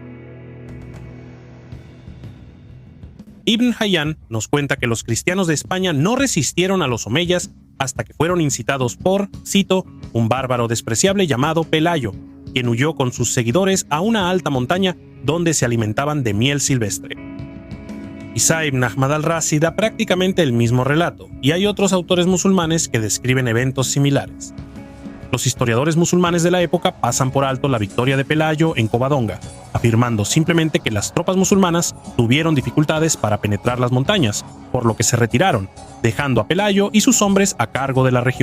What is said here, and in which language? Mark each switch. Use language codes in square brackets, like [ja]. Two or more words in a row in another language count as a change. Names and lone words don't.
[es] Ibn Hayyan nos cuenta que los cristianos de España no resistieron a los omeyas hasta que fueron incitados por, cito, un bárbaro despreciable llamado Pelayo, quien huyó con sus seguidores a una alta montaña donde se alimentaban de miel silvestre. Isa ibn Ahmad al-Razi da prácticamente el mismo relato, y hay otros autores musulmanes que describen eventos similares. Los historiadores musulmanes de la época pasan por alto la victoria de Pelayo en Covadonga, afirmando simplemente que las tropas musulmanas tuvieron dificultades para penetrar las montañas, por lo que se retiraron, dejando a Pelayo y sus hombres a cargo de la región.